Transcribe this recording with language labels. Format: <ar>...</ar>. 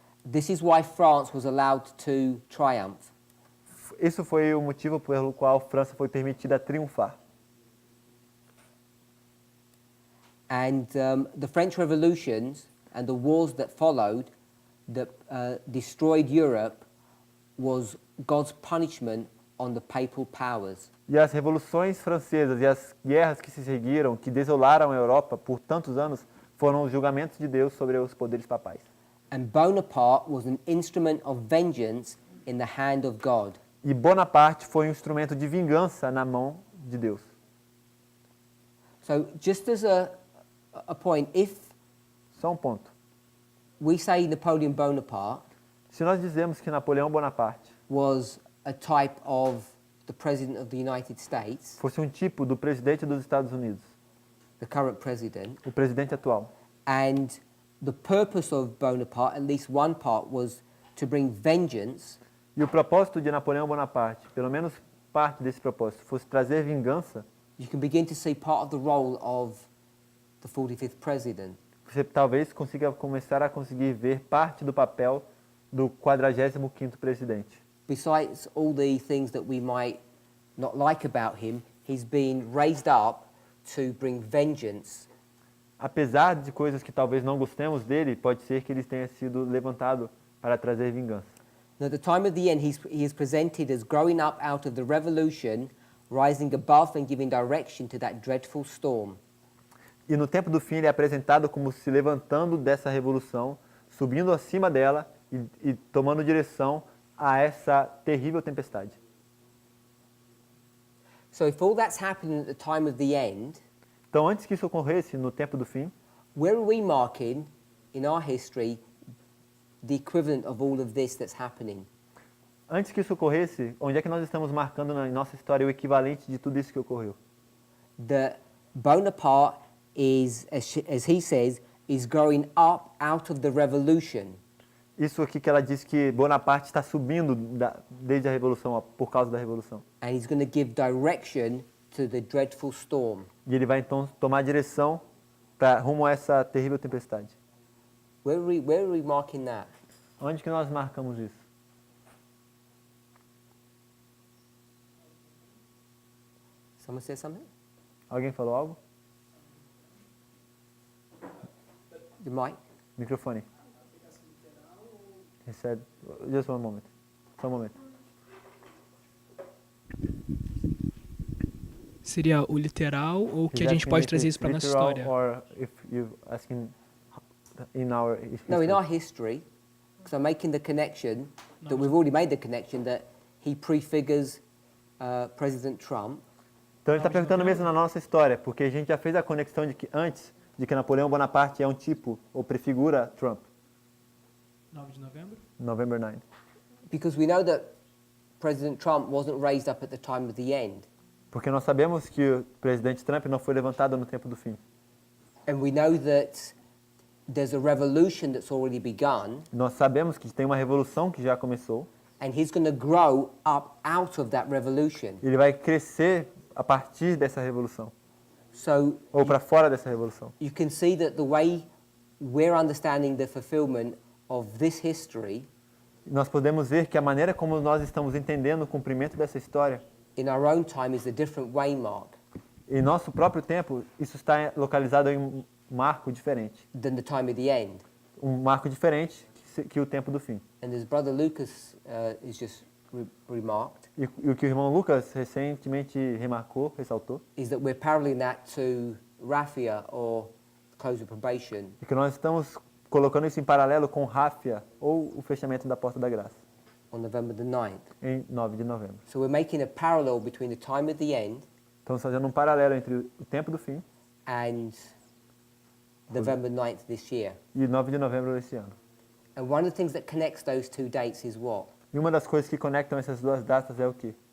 <en>This is why France was allowed to triumph.</en> <pt>Isso foi o motivo pelo qual a França foi permitida triunfar.</pt> <en>And the French revolutions and the wars that followed that destroyed Europe was God's punishment on the papal powers.</en> <pt>E as revoluções francesas e as guerras que se seguiram, que desolaram a Europa por tantos anos, foram os julgamentos de Deus sobre os poderes papais.</pt> <en>And Bonaparte was an instrument of vengeance in the hand of God.</en> <pt>E Bonaparte foi um instrumento de vingança na mão de Deus.</pt> <en>So just as a point, if</en> <pt>Só um ponto.</pt> <en>we say Napoleon Bonaparte</en> <pt>Se nós dizemos que Napoleão Bonaparte</pt> <en>was a type of the President of the United States,</en> <pt>fosse um tipo do presidente dos Estados Unidos,</pt> <en>the current president,</en> <pt>o presidente atual,</pt> <en>and the purpose of Bonaparte, at least one part, was to bring vengeance,</en> <pt>e o propósito de Napoleão Bonaparte, pelo menos parte desse propósito, fosse trazer vingança,</pt> <en>you can begin to see part of the role of the 45th president.</en> <pt>você talvez consiga começar a conseguir ver parte do papel do 45º presidente.</pt> <en>Besides all the things that we might not like about him, he's been raised up to bring vengeance.</en> <pt>Apesar de coisas que talvez não gostemos dele, pode ser que ele tenha sido levantado para trazer vingança.</pt> <en>Now, at the time of the end, he is presented as growing up out of the revolution, rising above and giving direction to that dreadful storm.</en> <pt>E no tempo do fim ele é apresentado como se levantando dessa revolução, subindo acima dela e tomando direção a essa terrível tempestade.</pt> <en>So if all that's happening at the time of the end,</en> <pt>Então, antes que isso ocorresse no tempo do fim,</pt> <en>where are we marking in our history the equivalent of all of this that's happening?</en> <pt>antes que isso ocorresse, onde é que nós estamos marcando na nossa história o equivalente de tudo isso que ocorreu?</pt> <en>That Bonaparte is, as he says, is growing up out of the revolution.</en> <pt>Isso aqui que ela diz que Bonaparte está subindo desde a Revolução, por causa da Revolução.</pt> <en>And he's going to give direction to the dreadful storm.</en> <pt>E ele vai então tomar direção rumo a essa terrível tempestade.</pt> <en>Where are we marking that?</en> <pt>Onde que nós marcamos isso?</pt> <en>Someone say something?</en> <pt>Alguém falou algo?</pt> <en>The mic?</en> <pt>Microfone.</pt> <en>He said, just one moment.</en> <pt>Só um momento. Seria o literal ou que a</pt> <en>He's</en> <pt>gente</pt> <en>asking</en> <pt>pode</pt> <en>if</en> <pt>trazer</pt> <en>it's</en> <pt>isso para nossa</pt> <en>literal</en> <pt>história?</pt> <en>Or if you're asking in our history. No, in our history, because I'm making the connection that we've already made the connection that he prefigures President Trump.</en> <pt>Então ele está perguntando mesmo na nossa história, porque a gente já fez a conexão de que antes de que Napoleão Bonaparte é um tipo ou prefigura Trump. 9 de novembro?</pt> <en>November 9. Because we know that President Trump wasn't raised up at the time of the end.</en> <pt>Porque nós sabemos que o presidente Trump não foi levantado no tempo do fim.</pt> <en>And we know that there's a revolution that's already begun,</en> <pt>Nós sabemos que tem uma revolução que já começou.</pt> <en>and he's going to grow up out of that revolution.</en> <pt>Ele vai crescer a partir dessa revolução,</pt> <en>So</en> <pt>ou para fora dessa revolução.</pt> <en>you can see that the way we're understanding the fulfillment of this history</en> <pt>Nós podemos ver que a maneira como nós estamos entendendo o cumprimento dessa história,</pt> <en>in our own time is a different waymark</en> <pt>em nosso próprio tempo, isso está localizado em um marco diferente.</pt> <en>than the time of the end.</en> <pt>Um marco diferente que o tempo do fim.</pt> <en>And as Brother Lucas has just remarked,</en> <pt>E o que o irmão Lucas recentemente remarcou, ressaltou,</pt> <en>is that we're paralleling that to Raphia or close of probation.</en> <pt>é que nós estamos colocando isso em paralelo com Ráfia, ou o fechamento da Porta da Graça,</pt> <en>On November the 9th.</en> <pt>em 9 de novembro.</pt> <en>So we're making a parallel between the time of the end</en> <pt>Estamos fazendo um paralelo entre o tempo do fim</pt> <en>and November 9th this year.</en> <pt>e 9 de novembro desse ano.</pt> <en>And one of the things that connects those two dates is what?</en> <pt>E uma das coisas que conectam essas duas datas é o quê?</pt>